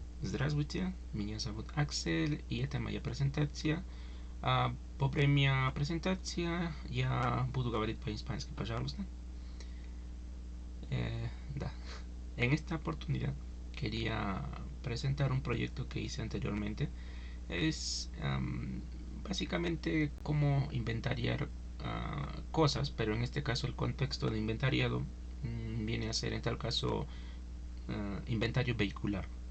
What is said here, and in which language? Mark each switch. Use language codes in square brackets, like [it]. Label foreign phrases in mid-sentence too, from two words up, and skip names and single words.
[ru] Здравствуйте, меня зовут Аксель, и это моя презентация. Во время презентации я буду говорить по-испански, пожалуйста. Да. [es] En esta oportunidad quería presentar un proyecto que hice anteriormente. Es básicamente cómo inventariar cosas, pero en este caso el contexto de inventariado viene a ser en tal caso inventario vehicular, ¿no?